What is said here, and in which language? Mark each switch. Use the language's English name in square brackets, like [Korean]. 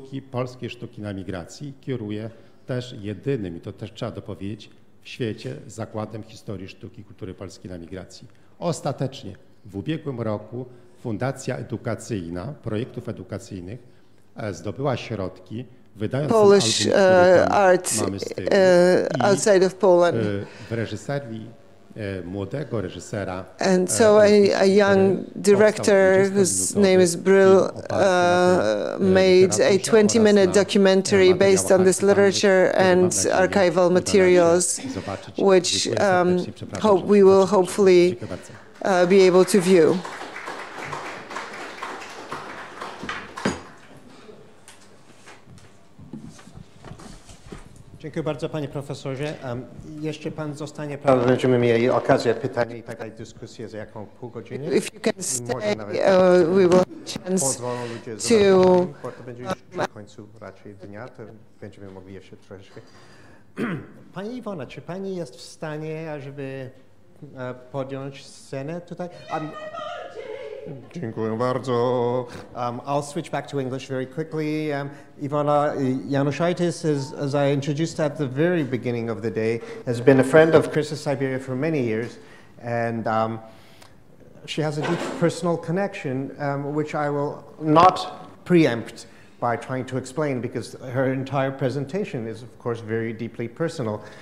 [Polish] polskiej sztuki na migracji kieruje też jedynym, i to też trzeba dopowiedzieć, w świecie Zakładem Historii Sztuki i Kultury Polskiej na Migracji. Ostatecznie w ubiegłym roku Fundacja Edukacyjna Projektów Edukacyjnych zdobyła środki, wydając [English] Polish art outside of Poland. [Polish] W reżyserii młodego reżysera. [English] And so a young director whose name is Brill made a 20-minute documentary based on this literature and archival materials, which we will hopefully be able to view. [Polish] Dziękuję bardzo, panie profesorze. Jeszcze pan zostanie, prawda, będziemy mieli okazję pytania i takiej dyskusji za jaką pół godziny. [English] If you can stay, we will have a chance to... [Polish] Bo to będzie już na końcu raczej dnia, to będziemy mogli jeszcze troszeczkę. Pani Iwona, czy pani jest w stanie, ażeby podjąć scenę tutaj? Dziękuję bardzo. [English] I'll switch back to English very quickly. Ivana Januszaitis, as I introduced at the very beginning of the day, has been a friend of Chris's Siberia for many years, and she has a deep personal connection, which I will not preempt by trying to explain, because her entire presentation is, of course, very deeply personal.